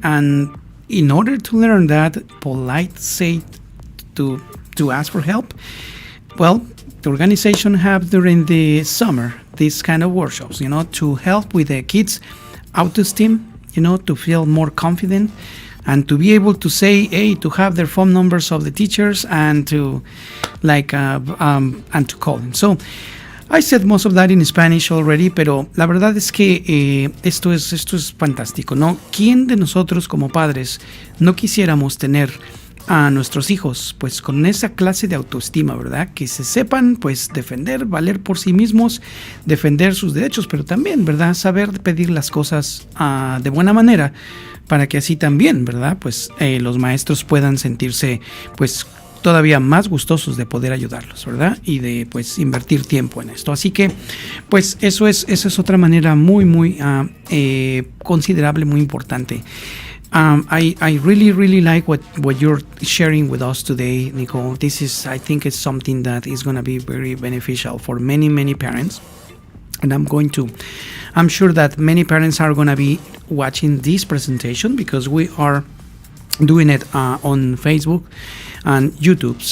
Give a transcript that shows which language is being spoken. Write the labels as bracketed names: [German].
[English] And in order to learn that polite say to ask for help, well, the organization have during the summer these kind of workshops, you know, to help with the kids' autoesteem, you know, to feel more confident and to be able to say, hey, to have their phone numbers of the teachers and to and to call them. So I said most of that in Spanish already, [Spanish] pero la verdad es que esto es fantástico, ¿no? ¿Quién de nosotros como padres no quisiéramos tener a nuestros hijos pues con esa clase de autoestima, ¿verdad? Que se sepan pues defender, valer por sí mismos, defender sus derechos, pero también, ¿verdad? Saber pedir las cosas de buena manera para que así también, ¿verdad? Pues los maestros puedan sentirse pues todavía más gustosos de poder ayudarlos, ¿verdad? Y de pues invertir tiempo en esto. Así que pues eso es otra manera muy considerable, muy importante. [English] I really like what you're sharing with us today, Nicole. I think it's something that is going to be very beneficial for many parents. And I'm sure that many parents are going to be watching this presentation because we are doing it on Facebook and YouTube.